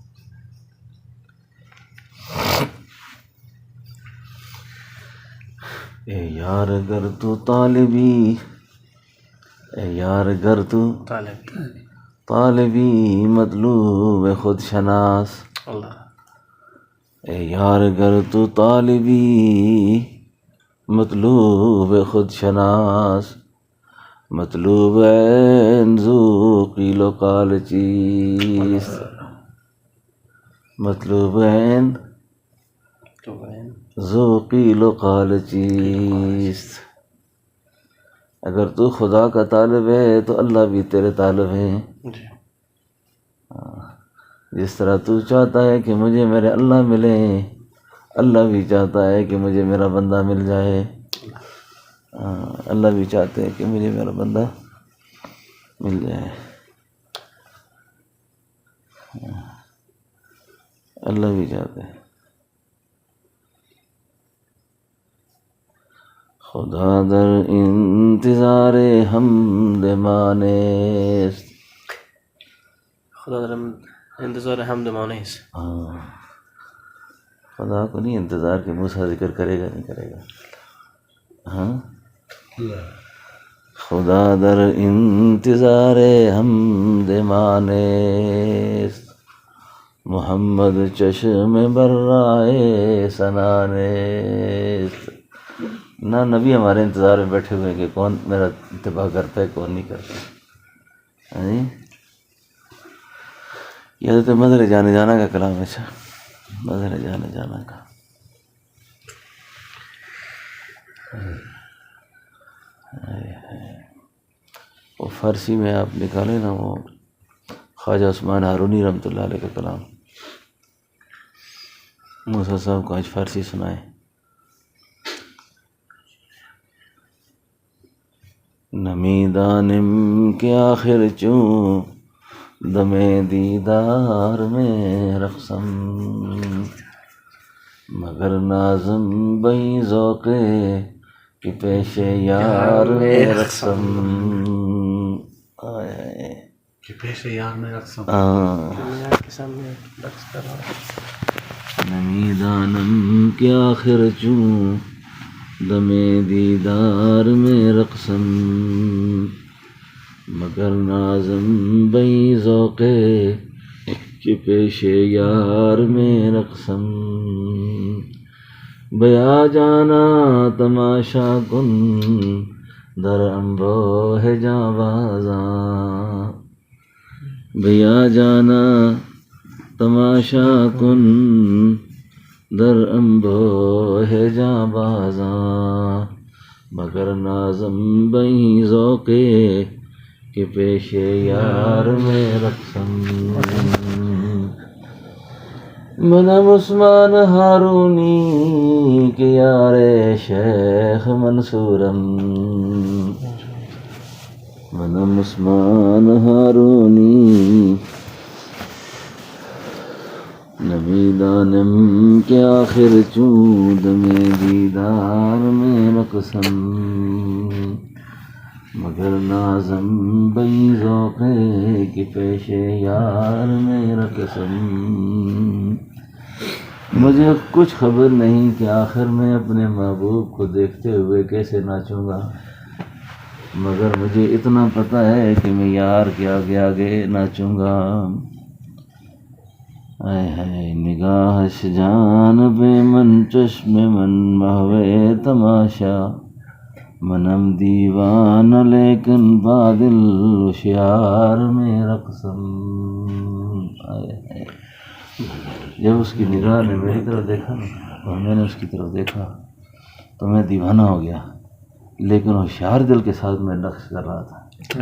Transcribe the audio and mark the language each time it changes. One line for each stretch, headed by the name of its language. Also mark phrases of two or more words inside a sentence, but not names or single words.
Persian: اے یار گر تو طالبی، اے یار گر تو طالب طالبی مطلوب خود شناس. اللہ. اے یار گر تو طالبی مطلوب خود شناس، مطلوب عین ذو قیل و قال چیز، مطلوب عین
Urdu: تو بہن
Persian: ذو قیل و قال چیز.
Urdu: اگر تو خدا کا طالب ہے تو اللہ بھی تیرے طالب ہیں. جی. جس طرح تو چاہتا ہے کہ مجھے میرے اللہ ملیں، اللہ بھی چاہتا ہے کہ مجھے میرا بندہ مل جائے. اللہ بھی چاہتے ہیں کہ مجھے میرا بندہ مل جائے. اللہ بھی چاہتے ہیں.
Persian: خدا در انتظار حمد مانست. خدا در انتظار حمد مانیس.
Urdu: ہاں، خدا کو نہیں انتظار کہ موسیٰ ذکر کرے گا نہیں کرے گا. ہاں،
Persian: خدا در انتظار حمد مانست، محمد چشم برائے سنانست،
Urdu: نہ نبی ہمارے انتظار میں بیٹھے ہوئے ہیں کہ کون میرا اتباع کرتا ہے کون نہیں کرتا. ہاں جی یہ تو مدر جانے جانا کا کلام ہے. اچھا مدر جانے جانا کا وہ فارسی میں آپ نکالے نا وہ خواجہ عثمان ہارونی رحمۃ اللہ علیہ کا کلام. موسیٰ صاحب کو آج فارسی سنائے.
Persian: نمی دانم کے آخر چوں دم دیدار میں رقصم مگر نازم بئی ذوقے کہ پیش یار میں رقصم. کہ پیش یار میں رقصم.
Urdu: دنیا کے سامنے رقص کر رہا ہوں.
Persian: نمی دانم کے آخر چوں دم دیدار میں رقصم مگر نازم بئی ذوقے کہ پیش یار میں رقصم. بیا جانا تماشا کن در انبوہ جاں بازاں. بیا جانا تماشا کن در انبوہ جاں بازاں مگر نازم بئی ذوقے کہ پیش یار میں رقصم. منم عثمان ہارونی کہ یار شیخ منصورم. منم عثمان ہارونی نمی دانم کے آخر چوں دم دیدار میں رقصم مگر نازم بئی ذوقے کہ پیش یار میں رقصم.
Urdu: مجھے کچھ خبر نہیں کہ آخر میں اپنے محبوب کو دیکھتے ہوئے کیسے ناچوں گا، مگر مجھے اتنا پتہ ہے کہ میں یار کے آگے آگے ناچوں گا.
Persian: اے ہے نگاہش جانب من چشم من محو تماشا منم دیوان لیکن بادل ہوشیار میں رقصم.
Urdu: جب اس کی نگاہ نے میری طرف دیکھا نا اور میں نے اس کی طرف دیکھا تو میں دیوانہ ہو گیا، لیکن ہوشیار دل کے ساتھ میں رقص کر رہا تھا.